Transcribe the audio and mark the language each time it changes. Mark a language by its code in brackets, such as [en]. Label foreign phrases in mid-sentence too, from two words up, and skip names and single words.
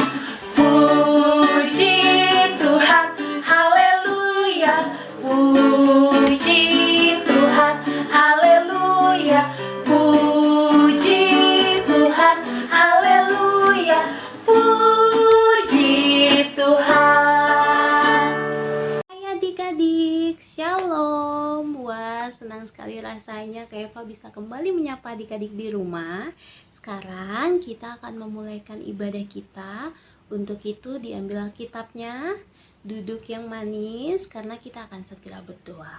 [id] Puji Tuhan. Haleluya. Puji Tuhan. Haleluya. Puji Tuhan. Haleluya. Puji Tuhan. Hai adik-adik, shalom. Wah, senang sekali rasanya Kak Eva bisa kembali menyapa adik-adik di rumah. Sekarang kita akan memulaikan ibadah kita. Untuk itu diambil Alkitabnya, duduk yang manis karena kita akan segera berdoa.